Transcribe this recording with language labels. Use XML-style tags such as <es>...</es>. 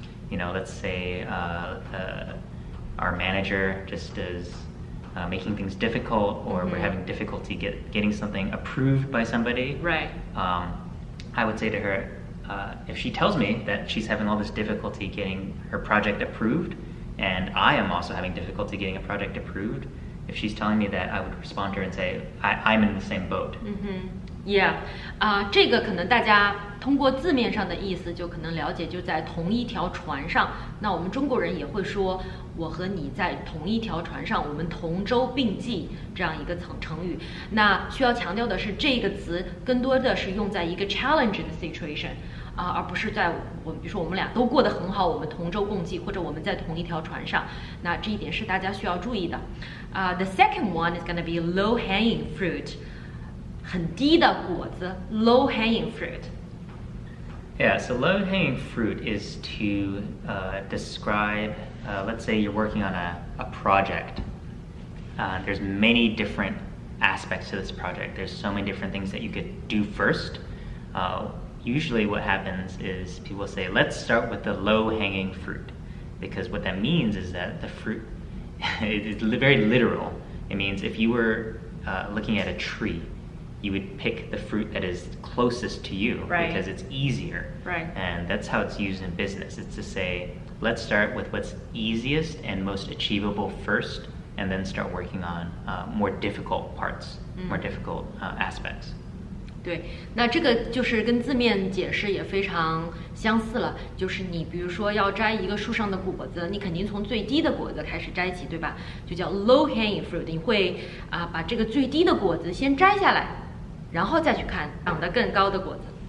<en>Let's say our manager just is making things difficult, or we're having difficulty getting something approved by somebody. Right. I would say to her, if she tells me that she's having all this difficulty getting her project approved, and I am also having difficulty getting a project approved, if she's telling me that, I would respond to her and say, I'm in the same boat.</en> <zh>Yeah， 这个可能大家通过字面上的意思就可能了解，就在同一条船上。那我们中国人也会说，我和你在同一条船上，我们同舟并济这样一个成语。那需要强调的是，这个词更多的是用在一个 challenge 的 situation，而不是在比如说我们俩都过得很好，我们同舟共济，或者我们在同一条船上。那这一点是大家需要注意的。</zh> <en>The second one is gonna be low hanging fruit。</en> <zh>很低的果子 low hanging fruit.</zh> <en>Yeah, so low hanging fruit is to describe, let's say you're working on a project. There's many different aspects to this project. There's so many different things that you could do first. Usually what happens is people say, let's start with the low-hanging fruit, because what that means is that the fruit is very literal. It means if you were looking at a tree, you would pick the fruit that is closest to you because it's easier. And that's how it's used in business. It's to say, let's start with what's easiest and most achievable first, and then start working on more difficult parts, more difficult aspects.</en> <zh>对，那这个就是跟字面解释也非常相似了，就是你比如说要摘一个树上的果子，你肯定从最低的果子开始摘起，对吧？就叫 low hanging fruit， 你会把这个最低的果子先摘下来，然后再去看长得更高的果子。</zh>